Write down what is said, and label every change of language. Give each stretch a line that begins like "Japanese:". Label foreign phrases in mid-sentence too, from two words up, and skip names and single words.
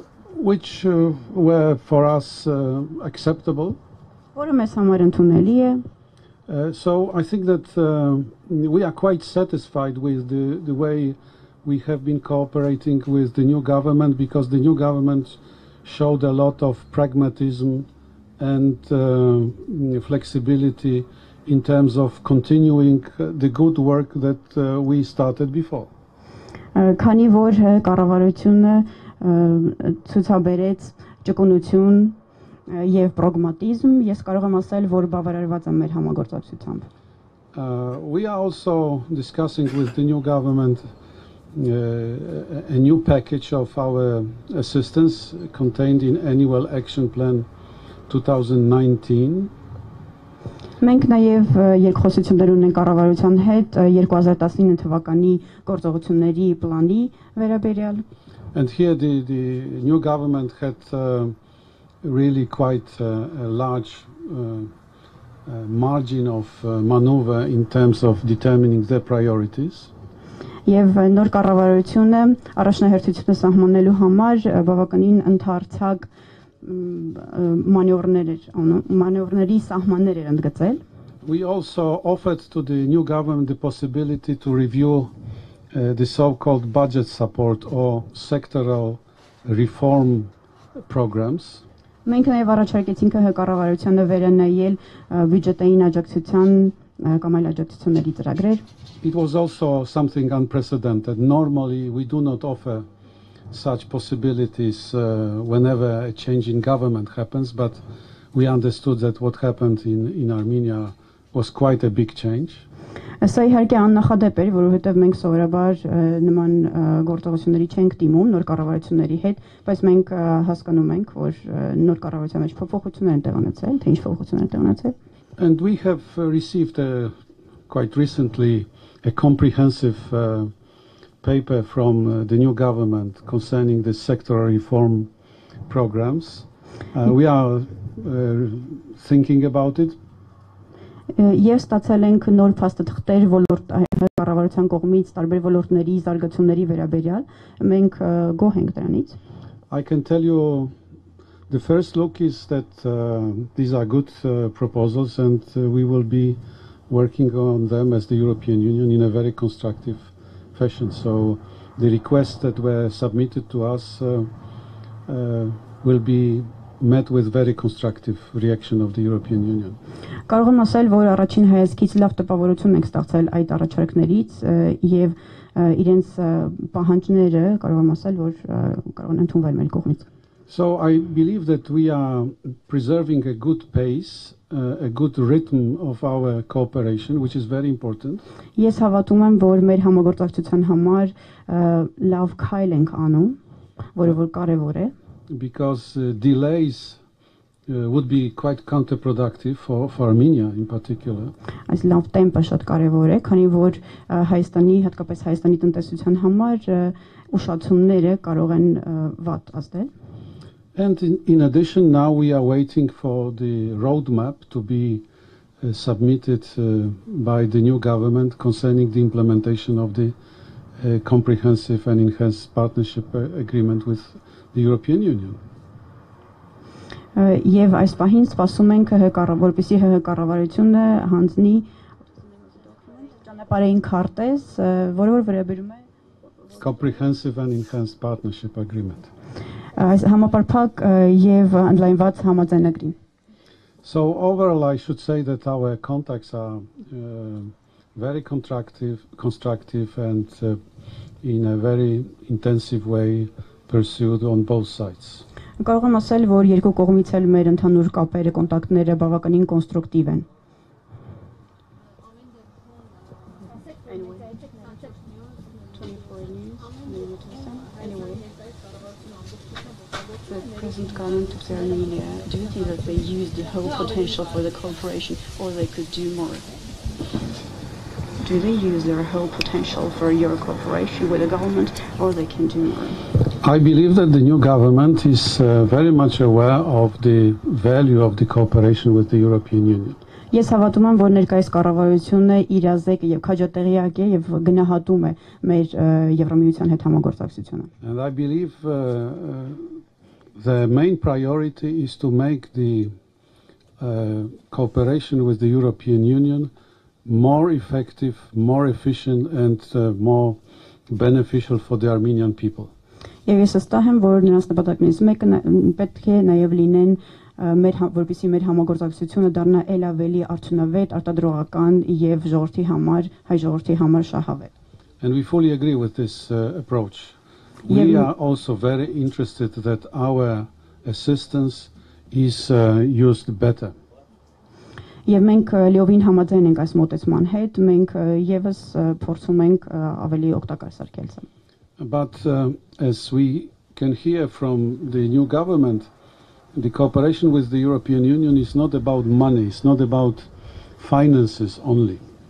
English: which were for us acceptable.
Armenian: որը մեզ համար ընդունելի է։
English: So I think that we are quite satisfied with the way we have been cooperating with the new government, because the new government showed a lot of pragmatism and flexibility in terms of continuing the good work that we started before.
Armenian: Քանի որ կառավարությունը ցուցաբերեց ճկունություն եւ պրագմատիզմ, ես կարող եմ ասել, որ բավարարված եմ մեր համագործակցությամբ։
English: We are also discussing with the new government a new package of our assistance contained in annual action plan 2019.
Armenian: Մենք նաև երկխոսություններ ունենք կառավարության հետ 2019 թվականի գործողությունների պլանի վերաբերյալ։
English: And here the new government had really quite a large margin of maneuver in terms of determining their priorities.
Armenian: Եվ նոր կառավարությունը առաջնահերթությունը սահմանելու համար բավականին ընդարձակ մանևրների սահմաններ էր ընդգծել։
English: We also offered to the new government the possibility to review the so-called budget support or sectoral reform programs.
Armenian: Մենք նաև առաջարկեցինք կառավարությանը վերանայել բյուջետային աջակցության կամ այլ աջակցությունների ծրագրեր։
English: It was also something unprecedented. Normally we do not offer such possibilities whenever a change in government happens, but we understood that what happened in Armenia was quite a big change.
Armenian: Սա իհարկե աննախադեպ էր, որովհետև մենք սովորաբար նման գործողությունների չենք դիմում նոր կառավարությունների հետ, բայց մենք հասկանում ենք, որ նոր կառավարության մեջ փոփոխություններ են տեղի ունեցել, թե ինչ փոփոխություններ են տեղի ունեցել։
English: And we have received quite recently a comprehensive paper from the new government concerning the sectoral reform programs. We are thinking about it.
Armenian: Ես ստացել ենք նոր փաստաթղթեր ոլորտ կառավարության կողմից տարբեր ոլորտների զարգացումների վերաբերյալ, մենք գոհ ենք դրանից։
English: I can tell you the first look is that these are good proposals, and we will be working on them as the European Union in a very constructive fashion. So the requests that were submitted to us will be met with very constructive reaction of the European Union.
Armenian: Կարող եմ ասել, որ առաջին հայացքից լավ տպավորություն ենք ստացել այդ առաջարկներից եւ իրենց պահանջները կարող եմ ասել, որ կարող են ընդունվել մեր կողմից։
English: So I believe that we are preserving a good pace, a good rhythm of our cooperation, which is very important.
Armenian: Ես հավատում եմ, որ մեր համագործակցության համար լավ քայլ ենք անում, որը որ կարևոր է։
English: Because delays would be quite counterproductive for Armenia in particular.
Armenian: Այս լավ տեմպը շատ կարևոր է, քանի որ Հայաստանի, հատկապես Հայաստանի տնտեսության համար ուշացումները կարող են վատ ազդել։
English: And in addition, now we are waiting for the roadmap to be submitted by the new government concerning the implementation of the comprehensive and enhanced partnership agreement with the European Union.
Armenian: Եվ այս պահին սպասում ենք որպեսզի կառավարությունը հանձնի ճանապարհային քարտեզ, որը որ վերաբերում է
English: Comprehensive and enhanced partnership agreement.
Armenian: Այս համապարփակ եւ ընդլայնված համաձայնագրին։
English: So overall, I should say that our contacts are very constructive and in a very intensive way pursued on both sides.
Armenian: Կարող եմ ասել, որ երկու կողմից էլ մեր ընդհանուր կապերը, կոնտակտները բավականին կոնստրուկտիվ են։
English: The present government of Armenia, do you think that they use the whole potential for the cooperation, or they could do more? Do they use their whole potential for your cooperation with the government, or they can do more? I believe that the new government is very much aware of the value of the cooperation with the European Union.
Armenian: Ես հավատում եմ, որ ներկայիս կառավարությունը իրազեկ եւ քաջատեղյակ է եւ գնահատում է մեր Եվրամիության հետ համագործակցությունը։
English: And I believe the main priority is to make the cooperation with the European Union more effective, more efficient and more beneficial for the Armenian people.
Armenian: Եվ ես վստահ եմ, որ նրանց նպատակներից մեկը պետք է նաեւ լինեն որպեսզի մեր համագործակցությունը դառնա ել ավելի արդյունավետ, արտադրողական եւ ժողովրդի համար, հայ ժողովրդի համար շահավետ։
English: And we fully agree with this approach. We are also very interested that our assistance is used better.
Armenian: Եվ մենք լիովին համաձայն ենք այս մոտեցման հետ, մենք եւս փորձում ենք ավելի օգտակար սարքել սա։
English: But as we can hear from the new government, the cooperation with the European Union is not about money, it's not about finances only.